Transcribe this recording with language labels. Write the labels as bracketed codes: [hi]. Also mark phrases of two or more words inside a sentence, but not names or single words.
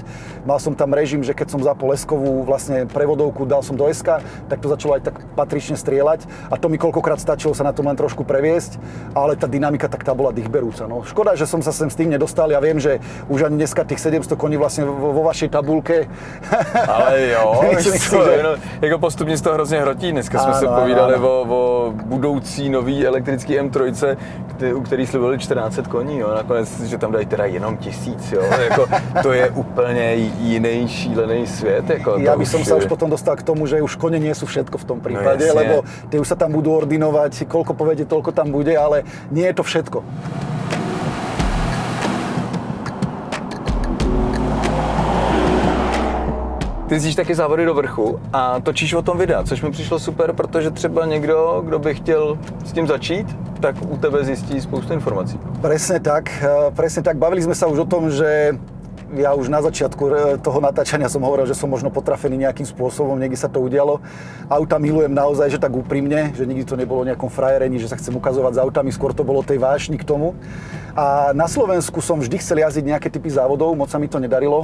[sk] Mal som tam režim, že keď som zapol S-kovú vlastne prevodovku, dal som do SK, tak to začalo aj tak patrične strieľať a to mi koľkokrát stačilo sa na tom len trošku previesť, ale tá dynamika tak tá bola dýchberúca. No. Škoda, že som sa sem s tým nedostal, ja viem, že už ani dneska tých 700 koní vlastne vo vašej tabulke. [cs] Ale jo, jako postupně z toho hrozně hrotí. Dneska jsme se povídali o budoucí nový elektrický M3, u který slibovali 1400 koní, jo. Nakonec, že tam dají teda jenom 1000, jo. Jako, to je úplně jiný šílený svět. Jako, [sk] ja by som sa už potom dostal k tomu, že už kone nie sú všetko v tom prípade, lebo tie už sa tam budú ordinovať, koľko povedie, toľko tam bude, ale nie je to všetko. [cs] Ty jezdíš taky závody do vrchu a točíš o tom videa, což mi přišlo super, protože třeba někdo, kdo by chtěl s tím začít, tak u tebe zjistí spoustu informací. [sk] Presne tak. Bavili sme sa už o tom, že ja už na začiatku toho natáčania som hovoril, že som možno potrafený nejakým spôsobom, niekde sa to udialo. Auta milujem naozaj, že tak úprimne, že nikdy to nebolo o nejakom frajerení, že sa chcem ukazovať s autami, skôr to bolo tej vášni k tomu. A na Slovensku som vždy chcel jazdiť nejaké typy závodov, moc sa mi to nedarilo.